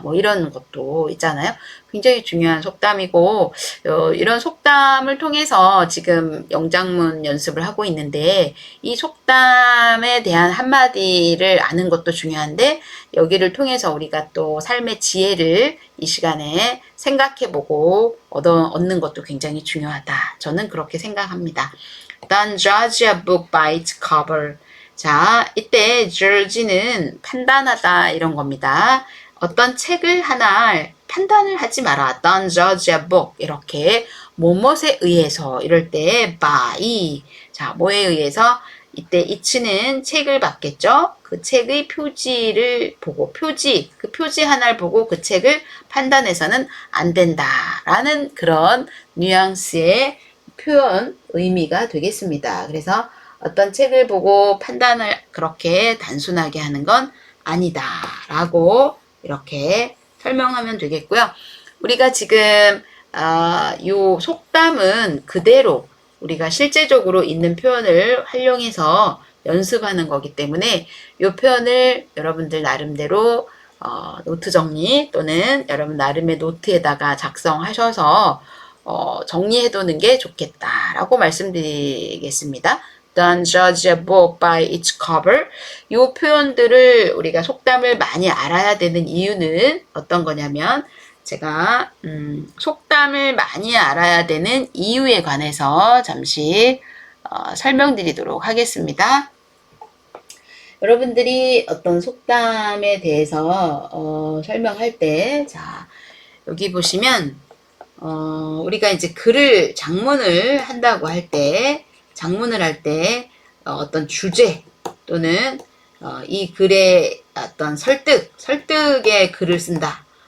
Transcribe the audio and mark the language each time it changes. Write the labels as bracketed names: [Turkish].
[Korean] 뭐 이런 것도 있잖아요. 굉장히 중요한 속담이고 이런 속담을 통해서 지금 영장문 연습을 하고 있는데 이 속담에 대한 한마디를 아는 것도 중요한데 여기를 통해서 우리가 또 삶의 지혜를 이 시간에 생각해보고 얻는 것도 굉장히 중요하다. 저는 그렇게 생각합니다. [English] Don't judge a book by its cover. [Korean] 자, 이때 judge는 판단하다 이런 겁니다. 어떤 책을 하나 판단을 하지 마라. [English] Don't judge a book. [Korean] 이렇게 뭐뭇에 의해서 이럴 때 by. 자, 뭐에 의해서 이때 it는 책을 받겠죠. 그 책의 표지를 보고 그 표지 하나를 보고 그 책을 판단해서는 안 된다라는 그런 뉘앙스의 표현 의미가 되겠습니다. 그래서 어떤 책을 보고 판단을 그렇게 단순하게 하는 건 아니다 라고 이렇게 설명하면 되겠고요. 우리가 지금 요 속담은 그대로 우리가 실제적으로 있는 표현을 활용해서 연습하는 거기 때문에 이 표현을 여러분들 나름대로 노트 정리 또는 여러분 나름의 노트에다가 작성하셔서 정리해 두는 게 좋겠다라고 말씀드리겠습니다. [English] Don't judge a book by its cover. [Korean] 이 표현들을 우리가 속담을 많이 알아야 되는 이유는 어떤 거냐면 제가 속담을 많이 알아야 되는 이유에 관해서 잠시 설명드리도록 하겠습니다. 여러분들이 어떤 속담에 대해서 설명할 때, 자, 여기 보시면 우리가 이제 글을 장문을 한다고 할 때, 장문을 할 때 어떤 주제 또는 이 글의 어떤 설득의 글을 쓴다.